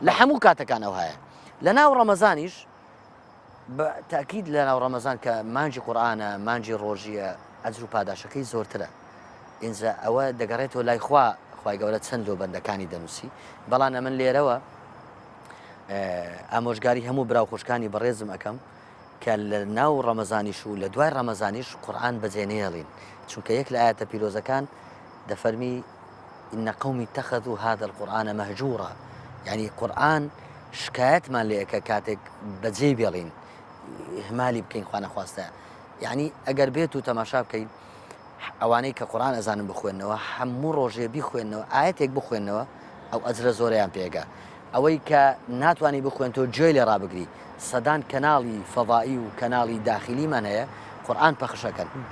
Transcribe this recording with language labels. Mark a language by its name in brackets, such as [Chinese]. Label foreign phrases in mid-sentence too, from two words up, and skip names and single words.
[Central Kurdish] لە هەموو کاتەکانەوە هەیە لە ناو ڕەمەزانیش بەتاکید لە ناو ڕەمەزان کە مانجی قورآنە مانجی ڕۆژیە ئەجر و پاداشەکەی زۆرترە ئینجا ئەوە دەگەڕێتەوە لای خوای گەورە چەند لۆ بەندەکانی دەنووسی بەڵام ئەمن لێرەوە ئامۆژگاری هەموو براو خۆشکانی بەڕێزم ئەەکەم کە لە ناو ڕەمەزانیش و لە دوای ڕەمەزانیش قورآن بەجێنێڵین چونکە یەک لە ئاەتە پیرۆزەکان دەفەرمی [Arabic] إن قومی اتخذوا هذا القرآن مهجورا [Central Kurdish] يعني قورآن شکایەتمان لێەکە کاتێک بەجێ بێڵین هەمالی بکەین خوا نەخواستە یعنی ئەگەر بێت و تەماشا بکەین ئەوانەی کە قورآن ئەزانن بخوێنەوە هەموو ڕۆژێ بیخوێنەوە ئاەتێک بخوێنەوە ئەو ئەجرە زۆریان پێگا ئەوەی کە ناتوانانی بخوێنەوە گوێ لێ ڕابگری سەدان کەناڵی فەضائی و کەناڵی داخلیمان هەیە قورآن پەخشەکەن